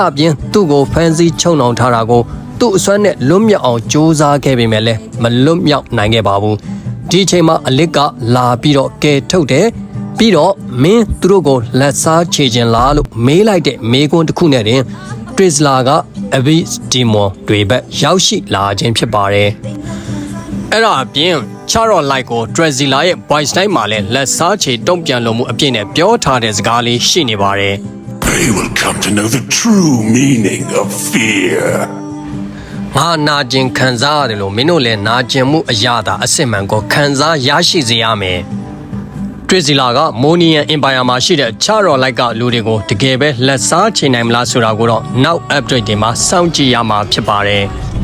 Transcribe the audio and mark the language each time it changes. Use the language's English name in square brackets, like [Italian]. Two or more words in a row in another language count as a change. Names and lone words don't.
[Burmese] ပြင်သူ့ကိုဖန်စီချုံနှောင်ထားတာကိုသူ့အစွမ်းနဲ့လွတ်မြောက်အောင်စူးစမ်းခဲ့ပေမဲ့လည်းမလွတ်မြောက်နိုင်ခဲ့ပါဘူး။ဒီအချိန်မှာအလစ်ကလာပြီးတော့ကဲထုတ်တယ်ပြီးတော့မင်းသူတို့ကိုလက်စားချေခြင်းလားလို့မေးလိုက်တဲ့မေးခွန်းတစ်ခုနဲ့တင်ထရစ်လာက Abyss Demon တွေဘက်ရောက်ရှိလာခြင်းဖြစ်ပါတယ်။အဲ့ဒါအပြင်ချာတော့ like ကို Drezilla ရဲ့ [English] voice line [Burmese] မှာလည်းလက်စားချေတုံ့ပြန်လို့မှုအပြည့်နဲ့ပြောထားတဲ့စကားလေးရှိနေပါတယ်။ [English] They will come to know the true meaning of fear. [Burmese] ငါနာကျင်ခံစားရတယ်လို့မင်းတို့လည်းနာကျင်မှုအရာသာအစစ်မှန်ကိုခံစားရရှိစေရမယ်။ထရစ်စီလာကမိုနီယန်အင်ပါယာမှာရှိတဲ့ချာရော်လိုက်ကလူတွေကိုတကယ်ပဲလက်စားချေနိုင်မလားဆိုတာကိုတော့နောက် update တွေမှာစောင့်ကြည့်ရမှာဖြစ်ပါတယ်။